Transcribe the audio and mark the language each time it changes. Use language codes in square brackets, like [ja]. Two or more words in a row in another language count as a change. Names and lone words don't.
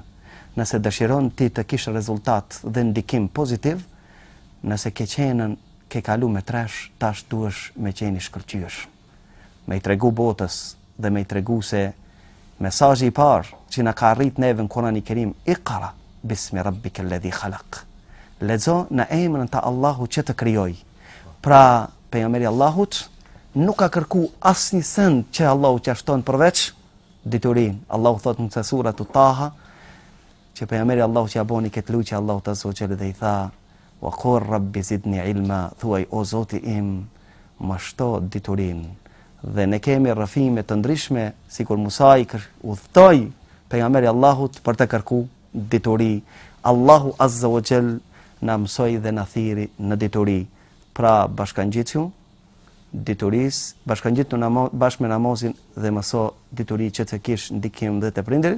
[sq] Nëse dëshiron ti të kish rezultat dhe ndikim pozitiv, nëse ke qenën, ke kalu me tresh, tash duhesh me qeni shkëlqyesh. Me i tregu botës dhe me i tregu se mesazhi i parë që na ka arrit neve në Kur'anin e Kerim: [ar] "اقرأ باسم ربك الذي خلق." [sq] Lexo në emrin të Allahut që të krijoi. Pra, pejgamberi Allahut nuk ka kërku asnjë send që Allahu t'ia shton përveç diturin. Allahu thot në sura Taha që pejgamberi Allahu që boni këtë lutë Allahu [ar] Azza wa Jalla [sq] dhe i tha: [ar] "وقر رب زدني علما", [sq] thuaj o Zoti im, më shto diturin. Dhe ne kemi rrëfime të ndryshme, sikur Musa i udhtoi pejgamberi Allahut për të kërku dituri. Allahu [ar] Azza wa Jall [sq] na mësoi dhe na thiri në dituri. Pra bashkangjitju dituris, bashkangjitu bashkë me namazin dhe mëso dituri që të kish ndikim dhe të prindërit.